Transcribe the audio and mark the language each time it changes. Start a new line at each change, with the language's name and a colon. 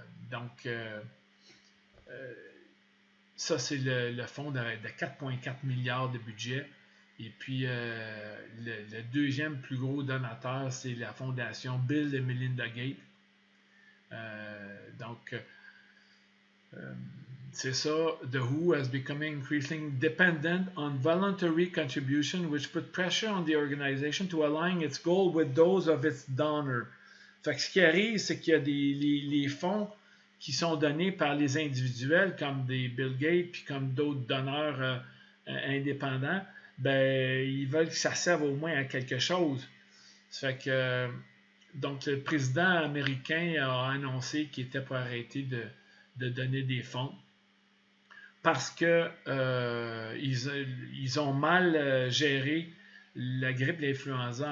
French: Donc, ça, c'est le fonds de 4,4 milliards de budget. Et puis, le deuxième plus gros donateur, c'est la fondation Bill et Melinda Gates. Donc, c'est ça.
English: The WHO has become increasingly dependent on voluntary contribution, which put pressure on the organization to align its goal with those of its donors.
French: Fait que ce qui arrive, c'est qu'il y a les fonds qui sont donnés par les individuels, comme des Bill Gates, puis comme d'autres donneurs indépendants. Ils veulent que ça serve au moins à quelque chose. Ça fait que, donc, le président américain a annoncé qu'il était pour arrêter de donner des fonds parce que ils ont mal géré la grippe, l'influenza.